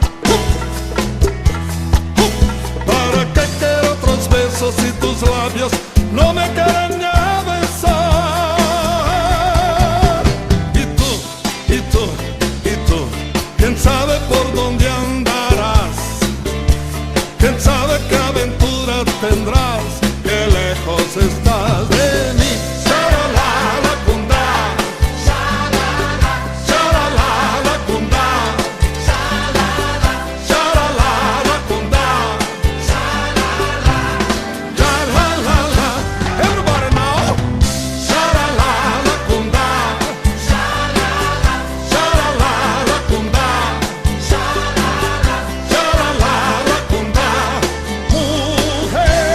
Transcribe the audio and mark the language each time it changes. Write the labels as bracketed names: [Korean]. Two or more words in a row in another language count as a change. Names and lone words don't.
[Spanish] ¿Para qué quiero otros besos si tus labios no me quieren ni a besar? Y tú, y tú, y tú, ¿quién sabe por dónde andarás? ¿Quién sabe qué aventura tendrás? Qué lejos estás de mí. Sha-la-la-la-cunda, sha-la-la-la-cunda, sha-la-la-la-cunda, sha-la-la-la. [English] Everybody now. Sha-la-la-la-cunda, sha-la-la-la-cunda, sha-la-la-la-cunda, mujer.